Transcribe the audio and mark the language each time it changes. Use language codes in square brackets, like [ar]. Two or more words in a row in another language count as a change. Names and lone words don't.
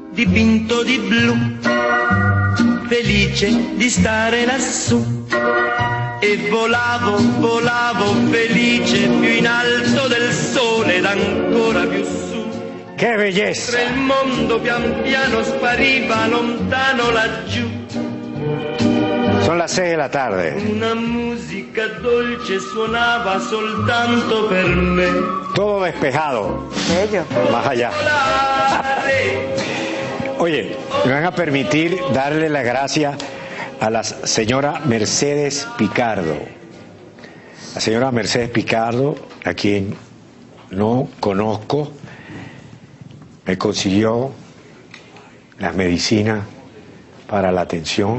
[it] dipinto di blu, felice di stare lassù. E volavo, volavo felice più in alto del sole ed ancora più su. [es] ¡Qué belleza! [it] Il mondo pian piano spariva lontano laggiù. [es] Son las 6 de la tarde. [it] Una musica dolce suonava soltanto per me. [es] Todo despejado. Bello. Más allá. Oye, me van a permitir darle la gracia a la señora Mercedes Picardo. La señora Mercedes Picardo, a quien no conozco, me consiguió las medicinas para la atención.